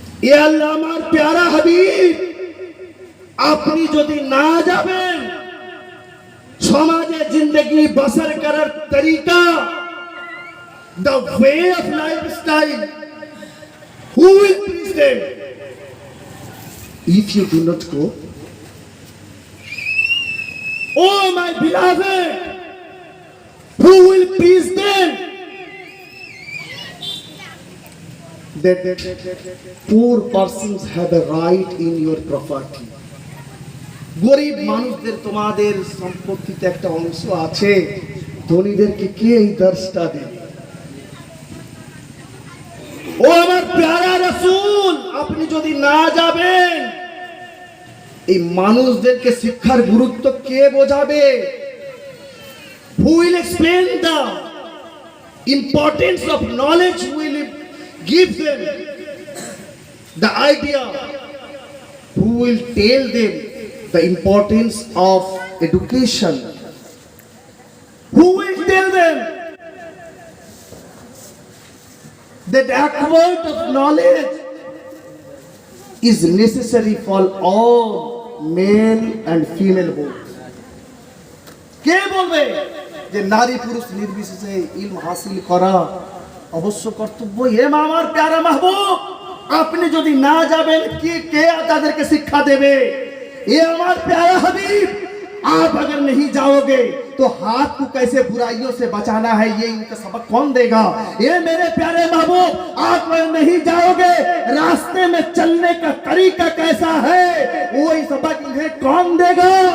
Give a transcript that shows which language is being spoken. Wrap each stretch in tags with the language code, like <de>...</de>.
<bn>এ আল্লাহ, আমার প্যারা হাবিব, আপনি যদি না যাবেন, সমাজে জিন্দগি বসর করার তরিকা,</bn> <en>the way of lifestyle, who will please them? If you do not go, oh my beloved, who will please them? That poor persons have a right in your property.</en> <bn>গরিব মানুষদের তোমাদের সম্পত্তিতে একটা অংশ আছে, ধনীদেরকে কে এই দর্শটা দেবে? ও আমার প্যারা রাসূল, আপনি যদি না যাবেন, এই মানুষদেরকে শিক্ষার গুরুত্ব কে বোঝাবে?</bn> <en>Who will explain the importance of knowledge? Who will give them the idea? Who will tell them the importance of education? Who will tell them that acquirement of knowledge is necessary for all male and female both?</en> <bn>কে বলবে যে নারী পুরুষ নির্বিশেষে ইলম হাসিল করা অবশ্য কর্তব্য? হে আমার প্যারা মাহবুব, আপনি যদি না যাবেন, কে তাদেরকে শিক্ষা দেবে?</bn> <hi>ये हमारे प्यारा हबीब, आप अगर नहीं जाओगे तो हाथ को कैसे बुराइयों से बचाना है, ये इनका सबक कौन देगा? ये मेरे प्यारे महबूब, आप अगर नहीं जाओगे, रास्ते में चलने का तरीका कैसा है, वही सबक इन्हें कौन देगा?</hi>